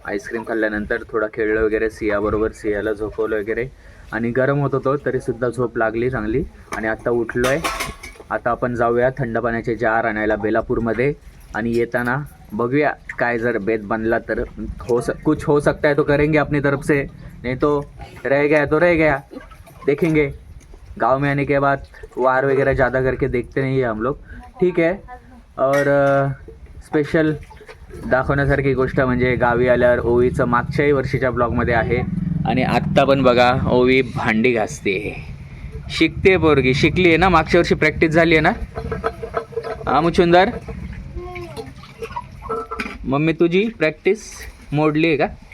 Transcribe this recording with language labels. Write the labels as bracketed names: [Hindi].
[Marathi] Ice cream खाल्ल्यानंतर थोडा खेळलं वगैरे सियाबरोबर. सियाला झोपवलं वगैरे आणि गरम होत होतो तरी सुद्धा झोप लागली चांगली. आणि आत्ता उठलो आहे. आता आपण जाऊया थंड पाण्याचे जार आणायला बेलापूरमध्ये आणि येताना बघूया काय जर बेत बनला तर [Hindi] कुछ हो सकता है तो करेंगे अपनी तरफ से, नहीं तो रह गया देखेंगे. गांव में आने के बाद वार वगैरह ज़्यादा करके देखते नहीं है हम लोग, ठीक है. [Marathi] और स्पेशल दाखवण्यासारखी गोष्ट म्हणजे गावी आल्यावर ओवीचं मागच्याही वर्षीच्या ब्लॉगमध्ये आहे आणि आत्ता पण बघा ओवी भांडी घासते. शिकते पोरगी, शिकली आहे ना, मागच्या वर्षी प्रॅक्टिस झाली आहे ना. हा मुचुंदर, मम्मी तुझी प्रॅक्टिस मोडली आहे का?